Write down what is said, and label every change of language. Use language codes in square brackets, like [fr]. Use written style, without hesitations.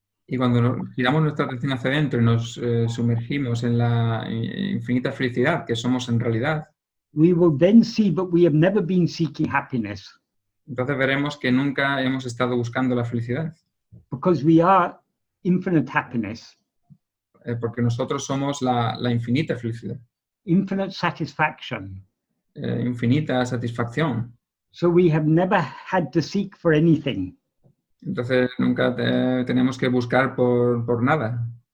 [es] y cuando giramos nuestra atención hacia adentro y nos sumergimos en la infinita felicidad que somos en realidad, [en] we will then see that we have never been seeking happiness. [es] Entonces veremos que nunca hemos estado buscando la felicidad. [en] Because we are infinite happiness. [es] Porque nosotros somos la infinita felicidad. [en] Infinite satisfaction. [es] Infinita satisfacción. [en] So we have never had to seek for anything. [es] Entonces nunca tenemos que buscar por nada.